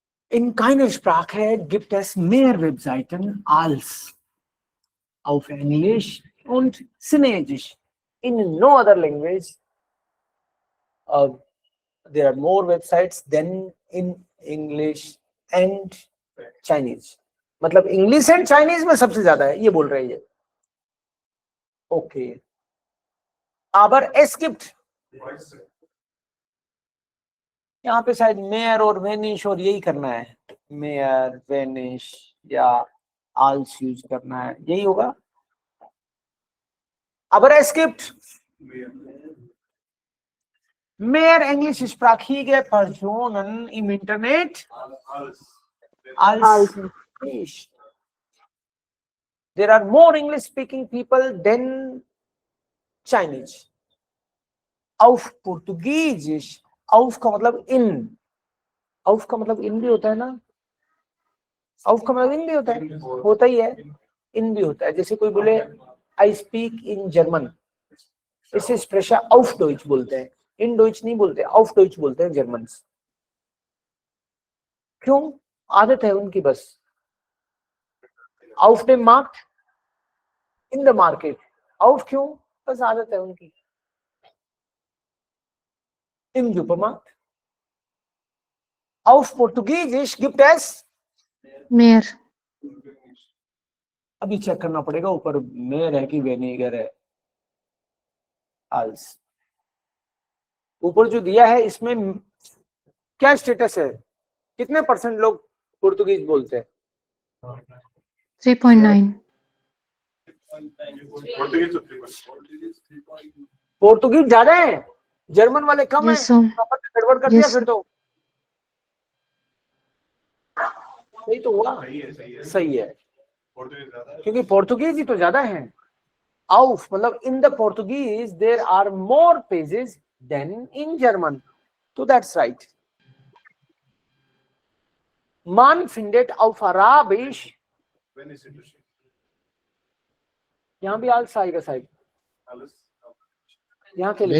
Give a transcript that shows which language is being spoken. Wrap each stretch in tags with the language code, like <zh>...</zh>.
<de>In keiner Sprache gibt es mehr Webseiten als auf Englisch und Chinesisch.</de> <en>In no other language, there are more websites than in English and Chinese.</en> <hi>मतलब English and Chinese में सबसे ज्यादा है, ये बोल रही है. Okay.</hi> <de>Aber es gibt</de> <hi>यहाँ पे शायद मेयर और वेनिश और यही करना है, मेयर वेनिश या आल्स यूज करना है, यही होगा.</hi> <de>Aber es gibt mehr englischsprachige Personen im Internet als nicht.</de> <en>There are more English speaking people than Chinese.</en> <hi>Auf Portugiesisch, auf का मतलब in, auf का मतलब in भी होता है ना, auf का मतलब in भी होता ही है, in भी होता है. जैसे कोई बोले</hi> <en>I speak in German,</en> <hi>इसे स्प्रेशा auf Deutsch बोलते हैं, in Deutsch नहीं बोलते, auf Deutsch बोलते हैं जर्मन्स. क्यों? आदत है उनकी बस.</hi> <de>auf dem Markt,</de> <en>in the market.</en> <hi>auf क्यों? बस आदत है उनकी.</hi> <de>im Supermarkt. auf Portugiesisch gibt es Mehr.</de> <hi>अभी चेक करना पड़ेगा ऊपर मेयर है कि वेनेगर है. als ऊपर जो दिया है इसमें क्या स्टेटस है, कितने % लोग पुर्तगीज बोलते हैं? 3.9. पुर्तगीज ज्यादा है, जर्मन वाले कम है.</hi> <en>Yes, sir.</en> <hi>गड़बड़ कर दिया</hi> <en>Yes.</en> <hi>फिर तो. सही तो हुआ, सही है, क्योंकि पुर्तगीज ही तो ज्यादा है.</hi> <en>auf मतलब in the Portuguese there are more pages than in German, so that's right.</en> <de>Man findet auf Arabisch,</de> <hi>यहाँ भी als आएगा साहब, यहाँ के लिखो.</hi>